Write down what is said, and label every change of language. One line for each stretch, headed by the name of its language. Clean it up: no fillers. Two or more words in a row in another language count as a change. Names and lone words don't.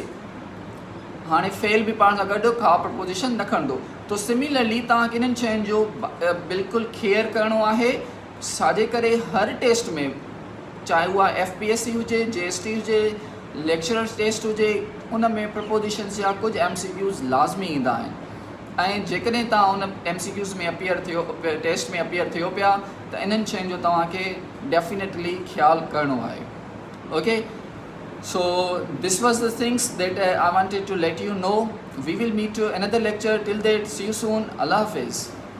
Sindhi: हाणे फेल बि पाण सां गॾु का प्रपोजिशन न खणंदो। तो सिमिलरली तव्हांखे इन्हनि शयुनि जो बिल्कुलु केयर करिणो आहे, छाजे करे हर टेस्ट में, चाहे उहा FPSC हुजे, JST हुजे, लेक्चरर्स टेस्ट हुजे, उन में प्रपोजिशन्स या कुझु MCQs लाज़मी ईंदा आहिनि। ऐं जेकॾहिं तव्हां उन MCQs में अपीयर थियो, टेस्ट में अपीयर थियो पिया, त इन्हनि शयुनि जो तव्हांखे डेफिनेटली ख़्यालु करिणो आहे।
English: ओके, so this was the things that I wanted to let you know. We will meet to another lecture. Till then, see you soon.
Urdu: اللہ حافظ.